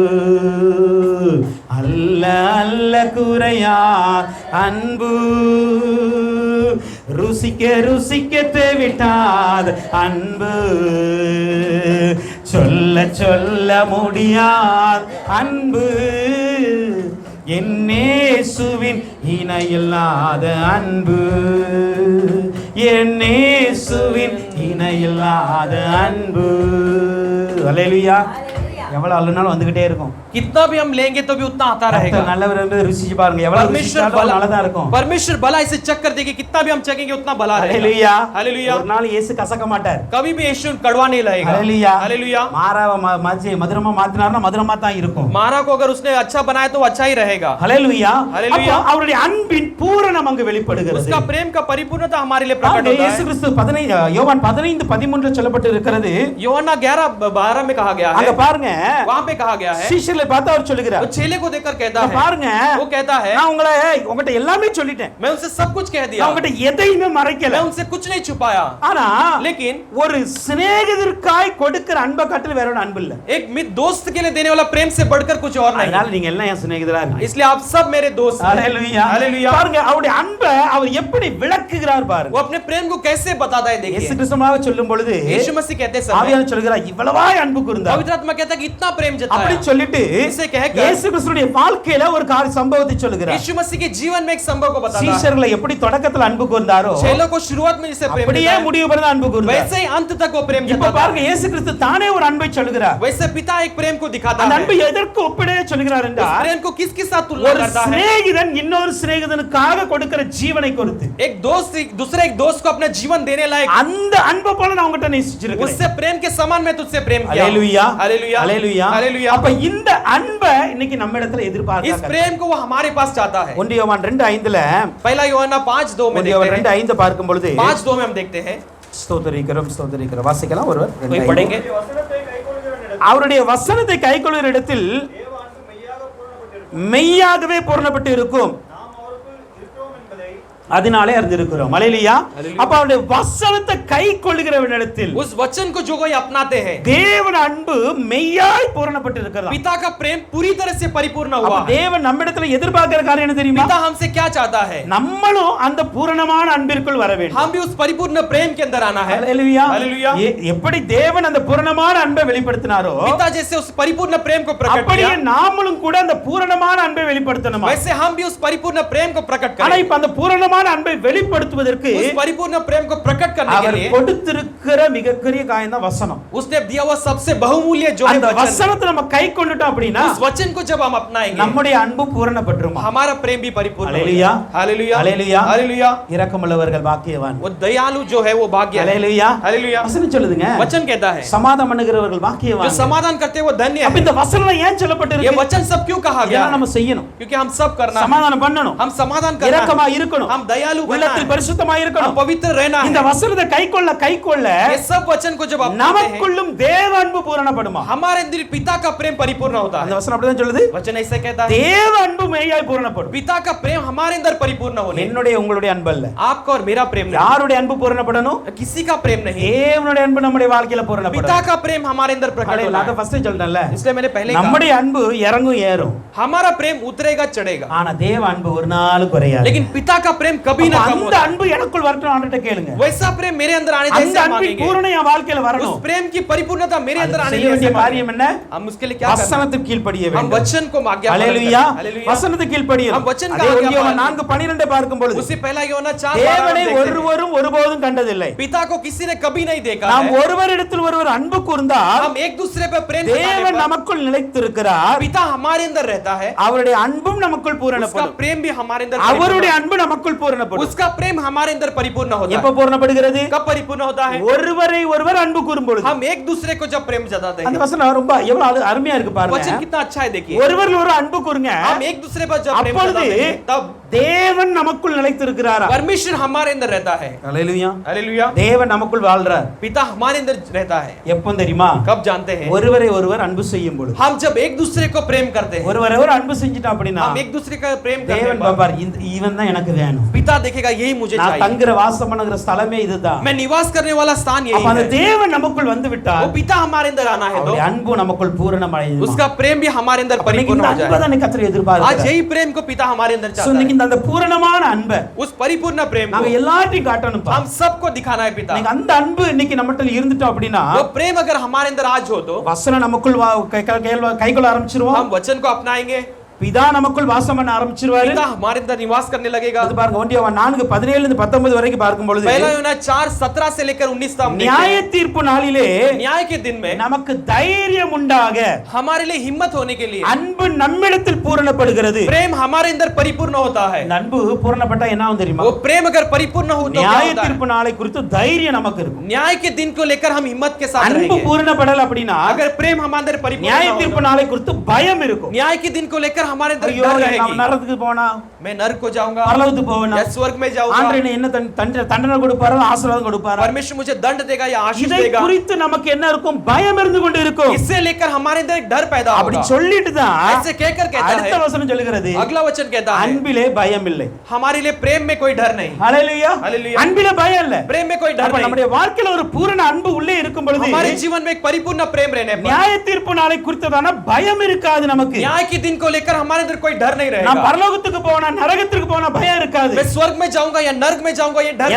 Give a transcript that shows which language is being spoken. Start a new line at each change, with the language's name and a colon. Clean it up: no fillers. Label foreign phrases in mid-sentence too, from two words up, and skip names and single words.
Tamil: அல்ல அல்ல குறையாத அன்பு, ருசிக்க ருசிக்க தேவிட்டாத அன்பு, சொல்ல சொல்ல முடியாத அன்பு, என் இயேசுவின் இணையில்லாத அன்பு, என் இயேசுவின் இணையில்லாத அன்பு. அல்லேலூயா. எவ்வளவு அழுனாலும் வந்துகிட்டே இருக்கும்.
Hindi: कितना भी हम लेंगे तो भी उतना आता रहेगा।
Tamil: நல்லவர் என்பதை ருசிச்சு பாருங்க. எவ்வளவு
Hindi: परमेश्वर
Tamil: ருசிச்சாலும் நல்லதா இருக்கும்.
Hindi: परमेश्वर भला इसे चक्कर देगी, कितना भी हम चखेंगे उतना भला रहेगा।
Tamil: அல்லேலூயா.
Hindi: हालेलुया।
Tamil: ஒரு நாள் இயேசு கசக்க மாட்டார்.
Hindi: कभी भी यीशु कड़वा नहीं लगेगा।
Tamil: அல்லேலூயா.
Hindi: हालेलुया।
Tamil: மாறாவ மதுரமா மாத்தினார்னா மதுரமா தான் இருக்கும்.
Hindi: मारा को अगर उसने अच्छा बनाया तो अच्छा ही रहेगा।
Tamil: அல்லேலூயா. அல்லேலூயா. அப்ப அவருடைய அன்பின் பூரணம் அங்கு வெளிப்படுகிறது.
Hindi: उसका प्रेम का परिपूर्णता हमारे लिए प्रकट होता
Tamil: இயேசு
Hindi: है।
Tamil: கிறிஸ்து 15 யோவான் 15:13 சொல்லப்பட்டு இருக்கிறது.
Hindi: யோவாना 11:12 में कहा गया
Tamil: அங்க
Hindi: है,
Tamil: பாருங்க,
Hindi: वहां पे कहा गया है,
Tamil: சீஷர்களை பார்த்து அவர் சொல்லுகிறார்.
Hindi: वो चेले को देखकर कहता
Tamil: அங்க
Hindi: है,
Tamil: பாருங்க,
Hindi: वो कहता है,
Tamil: நான் உங்ககிட்ட எல்லாமே சொல்லிட்டேன்.
Hindi: मैं उनसे सब कुछ कह
Tamil: நான்
Hindi: दिया,
Tamil: உங்ககிட்ட எதையுமே மறைக்கல.
Hindi: मैं उनसे कुछ नहीं छुपाया।
Tamil: ஆனா
Hindi: लेकिन
Tamil: ஒரு சிநேகிதருக்காய் கொடுக்கிற அன்பை காட்டிலும் வேற ஒரு அன்பு இல்ல.
Hindi: एक मित्र दोस्त के लिए देने वाला प्रेम से बढ़कर कुछ और नहीं
Tamil: அதனால
Hindi: है।
Tamil: நீங்க எல்லாம் என் சிநேகிதரா இருக்கீங்க.
Hindi: इसलिए आप सब मेरे दोस्त हैं।
Tamil: ஹalleluya.
Hindi: हालेलुया।
Tamil: பாருங்க, அவருடைய அன்பை அவர் எப்படி விளக்குகிறார் பாருங்க.
Hindi: वो अपने प्रेम को कैसे बताता है,
Tamil: இயேசு
Hindi: देखिए।
Tamil: கிறிஸ்துவாக சொல்லும் பொழுது
Hindi: यीशु मसीह कहते समय
Tamil: ஆவியானவர் சொல்கிறார், இவ்வளவாய் அன்பு கூர்ந்தார்.
Hindi: पवित्र आत्मा कहता है कि इतना प्रेम
Tamil: அப்படி
Hindi: जताया।
Tamil: சொல்லிட்டு
Hindi: इसे कहकर
Tamil: இயேசு கிறிஸ்துடைய வாழ்க்கையில ஒரு சம்பவத்தை சொல்லுகிறார்.
Hindi: यीशु मसीह के जीवन में एक संभव को बताता है।
Tamil: சீஷர்களை எப்படி தொடக்கத்துல அன்பு கூர்ந்தாரோ
Hindi: चेलों को शुरुआत में जिसे प्रेम
Tamil: அப்படியே
Hindi: जताया,
Tamil: முடிவு வரை அன்பு கூர்ந்தார்.
Hindi: वैसे ही अंत तक वो प्रेम
Tamil: இப்ப
Hindi: जताता
Tamil: பாருங்க,
Hindi: है।
Tamil: இயேசு கிறிஸ்து தானே ஒரு அன்பை சொல்லுகிறார்.
Hindi: वैसे पिता एक प्रेम को दिखाता
Tamil: அந்த
Hindi: है।
Tamil: அன்பை எதற்கு ஒப்பிட சொல்லுகிறார்
Hindi: उस
Tamil: என்றால்,
Hindi: प्रेम को किसके साथ तुलना
Tamil: ஒரு
Hindi: करता है?
Tamil: சிநேகிதன் இன்னொரு சிநேகிதனுக்காக கொடுக்கிற ஜீவனை கொடுத்து,
Hindi: एक दोस्त दूसरे एक दोस्त को अपना जीवन देने लायक,
Tamil: அந்த அன்பை போல நான் உங்ககிட்ட நேசிச்சிருக்கேன்.
Hindi: उससे प्रेम के समान मैं तुझसे प्रेम किया।
Tamil: அல்லேலூயா.
Hindi: हालेलुया।
Tamil: அல்லேலூயா.
Hindi: हालेलुया।
Tamil: அப்ப இந்த அன்பை இன்னைக்கு நம்ம இடத்துல
Hindi: इस
Tamil: எதிர்பார்க்கிறார்.
Hindi: प्रेम को वो हमारे पास चाहता है।
Tamil: 1 யோவான் 2:5ல
Hindi: पहला யோவாना 5:2 में
Tamil: 1
Hindi: देखते
Tamil: யோவான்
Hindi: हैं।
Tamil: 2:5 பார்க்கும் பொழுது
Hindi: 5:2 में हम देखते हैं,
Tamil: ஸ்தோத்திரிக்கிறோம் வாசிக்கலாம். ஒருவர்
Hindi: कोई पढ़ेंगे।
Tamil: அவருடைய வசனத்தை கைக்கொள்ளுகிற இடத்தில் மெய்யாகவே பூரணப்பட்டு இருக்கும், அதனாலே அறிந்திருக்கிறோம். அல்லேலூயா. அப்ப அவருடைய வசனத்தை கைக்கொள்ளுகிறவனிடத்தில்
Hindi: उस वचन को जो कोई अपनाते हैं,
Tamil: தேவன் அன்பு மெய்யாய் பூரணப்பட்டு இருக்கிறது.
Hindi: पिता का प्रेम पूरी तरह से परिपूर्ण
Tamil: அப்ப
Hindi: हुआ है।
Tamil: தேவன் நம்மிடத்துல எதிர்பார்க்கிற காரியம் என்ன தெரியுமா?
Hindi: पिता हमसे क्या चाहता है?
Tamil: நம்மளும் அந்த பூரணமான அன்பிற்குள் வர வேண்டும்.
Hindi: हम भी उस परिपूर्ण प्रेम के अंदर आना है।
Tamil: அல்லேலூயா.
Hindi: हालेलुया।
Tamil: எப்படி தேவன் அந்த பூரணமான அன்பை வெளிப்படுத்தினாரோ,
Hindi: पिता जैसे उस परिपूर्ण प्रेम को प्रकट
Tamil: அப்படியே
Hindi: किया,
Tamil: நாமளும் கூட அந்த பூரணமான அன்பை வெளிப்படுத்தணுமா?
Hindi: वैसे हम भी उस परिपूर्ण प्रेम को प्रकट
Tamil: ஆனா
Hindi: करें।
Tamil: இப்ப அந்த பூரணமான அன்பை வெளிப்படுத்துவதற்கு
Hindi: उस परिपूर्ण प्रेम को प्रकट करने के
Tamil: அவர்
Hindi: लिए
Tamil: கொடுத்திருக்கிற மிகப்பெரிய காரியம் தான் வசனம்.
Hindi: उसने दिया हुआ सबसे बहुमूल्य जो है
Tamil: அந்த
Hindi: वचन।
Tamil: வசனத்தை நம்ம கை கொண்டுட்டோம் அப்படின்னா
Hindi: उस वचन को जब हम अपनाएंगे,
Tamil: நம்முடைய அன்பு பூரணப்பட்டுருமா?
Hindi: हमारा प्रेम भी परिपूर्ण हो हालेलुया। जाएगा। हालेलुया। हालेलुया। हालेलुया।
Tamil: இரக்கமுள்ளவர்கள் பாக்கியவான்.
Hindi: वो दयालु जो है वो भाग्य है।
Tamil: அல்லேலூயா.
Hindi: हालेलुया।
Tamil: வசனம் சொல்லுதுங்க,
Hindi: वचन कहता है
Tamil: சமாதானம் பண்ணுகிறவர்கள்
Hindi: जो
Tamil: பாக்கியவான்.
Hindi: समाधान करते हैं वो धन्य
Tamil: அப்ப
Hindi: है।
Tamil: இந்த வசனம் ஏன்
Hindi: ये
Tamil: சொல்லப்பட்டிருக்கு?
Hindi: वचन सब क्यों कहा गया
Tamil: இதெல்லாம்
Hindi: है?
Tamil: நம்ம செய்யணும்,
Hindi: क्योंकि हम सब करना है,
Tamil: சமாதானம் பண்ணணும்,
Hindi: हम समाधान करना
Tamil: இரக்கமா
Hindi: है,
Tamil: இருக்கணும்,
Hindi: हम हम दयालु बनना
Tamil: உள்ளத்தில்
Hindi: है,
Tamil: பரிசுத்தமாய்
Hindi: हम
Tamil: இருக்கணும்.
Hindi: पवित्र रहना
Tamil: இந்த
Hindi: है।
Tamil: வசனத்தை கைக்கொள்ள
Hindi: ये सब वचन को जब अपनाते हैं,
Tamil: நமக்குள்ளும் தேவ அன்பு பூரணப்படுமா?
Hindi: हमारे अंदर पिता का प्रेम परिपूर्ण होता
Tamil: அந்த
Hindi: है।
Tamil: வசனம் அப்படிதான் சொல்லுது.
Hindi: वचन ऐसे कहता है,
Tamil: தேவ அன்பு மெய்யாய் பூரணப்படும்.
Hindi: पिता का प्रेम हमारे अंदर परिपूर्ण होने।
Tamil: என்னுடைய உங்களுடைய அன்பு அல்ல.
Hindi: आपका और मेरा प्रेम नहीं,
Tamil: யாருடைய அன்பு பூரணப்படணும்?
Hindi: किसी का प्रेम नहीं,
Tamil: தேவனுடைய அன்பு நம்முடைய வாழ்க்கையில
Hindi: पिता
Tamil: பூரணப்படணும்.
Hindi: का प्रेम हमारे अंदर प्रकट होना
Tamil: அத
Hindi: है।
Tamil: ஃபர்ஸ்ட் சொல்றேன்ல.
Hindi: इसलिए मैंने पहले कहा,
Tamil: நம்முடைய அன்பு இறங்கும் ஏறும்.
Hindi: हमारा प्रेम उतरेगा चढ़ेगा,
Tamil: ஆனா தேவ அன்பு ஒரு நாள் குறையாது.
Hindi: लेकिन पिता का प्रेम कभी ना कम
Tamil: அந்த
Hindi: होता।
Tamil: அன்பு எனக்குள் வரட்டும் ஆண்டவர்ட்ட கேளுங்க.
Hindi: वैसा प्रेम मेरे अंदर आने
Tamil: அந்த
Hindi: जैसे हम
Tamil: அன்பின்
Hindi: मांगेंगे,
Tamil: பூரணம் என் வாழ்க்கையில
Hindi: उस
Tamil: வரணும்.
Hindi: प्रेम की परिपूर्णता मेरे अंदर आने
Tamil: செய்ய வேண்டிய
Hindi: जैसे
Tamil: காரியம் என்ன?
Hindi: हम उसके लिए क्या करना है?
Tamil: வசனத்துக்கு கீழ்ப்படிய
Hindi: हम
Tamil: வேண்டும்.
Hindi: वचन को आज्ञा पालन
Tamil: ஹalleluya.
Hindi: करना है। हालेलुया।
Tamil: வசனத்துக்கு கீழ்ப்படிய.
Hindi: हम वचन का
Tamil: அதே
Hindi: आज्ञा
Tamil: யோவான்
Hindi: पालन
Tamil: 4:12 பார்க்கும் பொழுது
Hindi: उससे पहला யோனா 4:12
Tamil: தேவனை
Hindi: देखते हैं,
Tamil: ஒருவரும் ஒருபோதும் கண்டதில்லை.
Hindi: पिता को किसी ने कभी नहीं देखा
Tamil: நாம்
Hindi: है।
Tamil: ஒருவரிடத்தில் ஒருவர் அன்பு கூர்ந்தால்
Hindi: हम एक दूसरे पर प्रेम दिखाने
Tamil: தேவன்
Hindi: पर
Tamil: நமக்குள் நிலைத்திருக்கிறார்.
Hindi: पिता हमारे अंदर रहता है,
Tamil: அவருடைய அன்பும் நமக்குள்
Hindi: उसका
Tamil: பூரணப்படும்.
Hindi: प्रेम भी हमारे अंदर
Tamil: அவருடைய
Hindi: परिपूर्ण
Tamil: அன்பு நமக்குள் பூரணப்படும்.
Hindi: होता है। उसका प्रेम हमारे अंदर परिपूर्ण होता
Tamil: எப்ப
Hindi: है।
Tamil: பூரணப்படுகிறது?
Hindi: कब परिपूर्ण होता है?
Tamil: ஒருவரை ஒருவர் அன்பு கூறும் பொழுது.
Hindi: हम एक दूसरे को जब प्रेम जताते
Tamil: அந்த
Hindi: हैं।
Tamil: வசனம் ரொம்ப எவ்வளவு அருமையா இருக்கு
Hindi: वचन
Tamil: பாருங்க.
Hindi: कितना अच्छा है देखिए।
Tamil: ஒருவர் ஒரு அன்பு கூறுங்க.
Hindi: हम एक दूसरे पर जब प्रेम
Tamil: அப்பொழுது
Hindi: जताते हैं, तब
Tamil: தேவன் நமக்குள் நிலைத்திருக்கிறாரா?
Hindi: परमेश्वर हमारे अंदर रहता है।
Tamil: ஹalleluya.
Hindi: हालेलुया।
Tamil: தேவன் நமக்குள் வாழ்றார்.
Hindi: पिता हमारे अंदर रहता है।
Tamil: எப்போ தெரியுமா?
Hindi: कब जानते हैं?
Tamil: ஒருவரை ஒருவர் அன்பு செய்யும் பொழுது.
Hindi: हम जब एक दूसरे को प्रेम करते हैं,
Tamil: ஒருவரை ஒருவர் அன்பு செஞ்சிட்டோம் அப்படினா
Hindi: हम एक दूसरे का प्रेम करने
Tamil: தேவன்
Hindi: पर
Tamil: பாப்பார் இவன் தான் எனக்கு வேணும்.
Hindi: पिता देखेगा यही मुझे
Tamil: நான்
Hindi: चाहिए,
Tamil: தங்குற வாசம் பண்ணுகிற ஸ்தலமே இதுதான்.
Hindi: मैं निवास करने वाला स्थान यही
Tamil: அப்ப அந்த
Hindi: है।
Tamil: தேவன் நமக்குள் வந்து விட்டார்.
Hindi: वो पिता हमारे अंदर आना है तो
Tamil: அவருடைய அன்பு நமக்குள் பூரணமடையும்.
Hindi: उसका प्रेम भी हमारे अंदर परिपूर्ण हो जाए।
Tamil: அன்பை கர்த்தர்
Hindi: आज
Tamil: எதிர்பார்க்கிறார்.
Hindi: यही प्रेम को पिता हमारे अंदर
Tamil: சோ
Hindi: चाहता
Tamil: இன்னைக்கு
Hindi: है।
Tamil: அந்த பூரணமான அன்பை
Hindi: उस परिपूर्ण प्रेम
Tamil: நாங்க
Hindi: को
Tamil: எல்லாத்தையும் காட்டணும்ப்பா.
Hindi: हम सबको दिखाना है पिता।
Tamil: நீங்க அந்த அன்பு இன்னைக்கு நம்மட்ட இருந்துட்டோம் அப்படினா
Hindi: वो प्रेम अगर हमारे अंदर आज हो तो
Tamil: வசனம் நமக்குள் கைக்குள்ள ஆரம்பிச்சிருவோம்.
Hindi: हम वचन को अपनाएंगे,
Tamil: பிதா நமக்குள் வாசம் பண்ண ஆரம்பிச்சிருவாரு.
Hindi: पिता हमारे अंदर निवास करने लगेगा।
Tamil: அது பாருங்க 1 யோவான் 4:17 இருந்து 19 வரைக்கும் பார்க்கும் பொழுது
Hindi: पहला यूहन्ना 4:17 से लेकर 19 तक हम देखते
Tamil: நியாய
Hindi: हैं।
Tamil: தீர்ப்பு நாளிலே
Hindi: न्याय के दिन में
Tamil: நமக்கு தைரியம் உண்டாக
Hindi: हमारे लिए हिम्मत होने के लिए
Tamil: அன்பு நம்மிடத்தில் பூரணப்படுகிறது.
Hindi: प्रेम हमारे अंदर परिपूर्ण होता है।
Tamil: இந்த அன்பு பூரணப்பட்டா என்ன ஆகும் தெரியுமா?
Hindi: वो प्रेम अगर परिपूर्ण हो तो क्या
Tamil: நியாய
Hindi: होता है?
Tamil: தீர்ப்பு நாளை குறித்து தைரியம் நமக்கு இருக்கும்.
Hindi: न्याय के दिन को लेकर हम हिम्मत के साथ
Tamil: அன்பு
Hindi: रहेंगे।
Tamil: பூரணப்படல அப்படினா
Hindi: अगर प्रेम हमारे अंदर परिपूर्ण
Tamil: நியாய
Hindi: ना हो
Tamil: தீர்ப்பு
Hindi: तो
Tamil: நாளை குறித்து பயம் இருக்கும்.
Hindi: न्याय के दिन को लेकर हमारे अंदर
Tamil: ஐயோ
Hindi: डर
Tamil: நான்
Hindi: रहेगी।
Tamil: நரகத்துக்கு போனா,
Hindi: मैं नरक को जाऊंगा
Tamil: பரலோகத்துக்கு போவேனா,
Hindi: या स्वर्ग में जाऊंगा,
Tamil: ஆண்டவரே என்ன தண்டனை கொடுப்பாரா ஆசீர்வாதம் கொடுப்பாரா?
Hindi: परमेश्वर मुझे दंड देगा या आशीष
Tamil: இதை
Hindi: देगा,
Tamil: குறித்து நமக்கு என்ன இருக்கும்? பயம் இருந்து கொண்டு இருக்கும்.
Hindi: इससे लेकर हमारे अंदर एक डर पैदा
Tamil: அப்படி
Hindi: होगा।
Tamil: சொல்லிட்டு தான்
Hindi: ऐसे कहकर कहता
Tamil: அடுத்த
Hindi: है,
Tamil: வசனம் சொல்லுகிறது
Hindi: अगला वचन कहता है,
Tamil: அன்பிலே பயம் இல்லை.
Hindi: हमारे लिए प्रेम में कोई डर नहीं,
Tamil: ஹalleluya. ஹalleluya. அன்பிலே பயம் இல்லை.
Hindi: प्रेम में कोई डर
Tamil: அப்ப
Hindi: नहीं।
Tamil: நம்முடைய வாழ்க்கையில ஒரு பூரண அன்பு உள்ளே இருக்கும் பொழுது
Hindi: हमारे जीवन में एक परिपूर्ण प्रेम रहने पर
Tamil: நியாய தீர்ப்பு நாளை குறித்ததான பயம் இருக்காது நமக்கு.
Hindi: न्याय के दिन को लेकर हमारे अंदर कोई डर नहीं
Tamil: நான்
Hindi: रहेगा।
Tamil: பரலோகத்துக்கு போனா நரகத்துக்கு போனா பயம் இருக்காது.
Hindi: मैं स्वर्ग में जाऊंगा या नरक में जाऊंगा ये डर